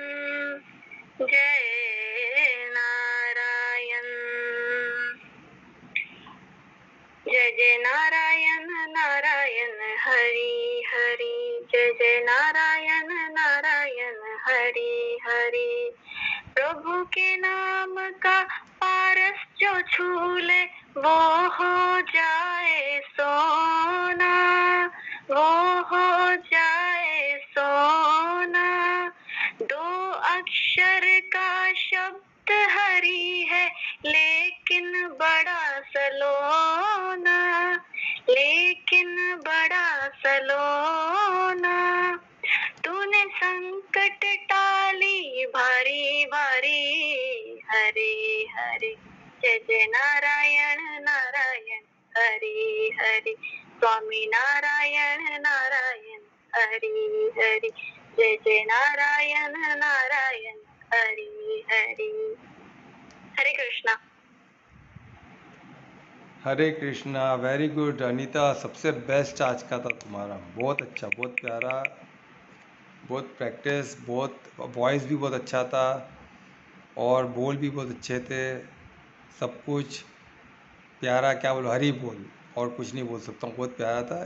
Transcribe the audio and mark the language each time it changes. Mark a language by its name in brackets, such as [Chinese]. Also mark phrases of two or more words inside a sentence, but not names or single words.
[Hindi] जय नारायण, जय जय नारायण नारायण हरि हरि, जय जय नारायण नारायण हरि हरि, प्रभु के नाम का पारस जो छू ले वो हो जाए सोना, वो हो जाए सोना, दो अक्षर का शब्द हरि है लेकिन बड़ा सलोना, लेकिन बड़ा सलोना, तूने संकट टाली भारी भारी, हरे हरे, जय जय नारायण नारायण हरि हरि, स्वामी नारायण नारायण हरि हरि, जय जय नारायण नारायण हरि हरि। हरे कृष्णा। हरे कृष्णा। [English] very good [Hindi] अनीता, सबसे बेस्ट आज का था तुम्हारा, बहुत अच्छा, बहुत प्यारा, बहुत प्रैक्टिस, बहुत वॉइस भी बहुत अच्छा था और बोल भी बहुत अच्छे थे, सब कुछ प्यारा। क्या बोलो, हरी बोल, और कुछ नहीं बोल सकता हूँ, बहुत प्यारा था।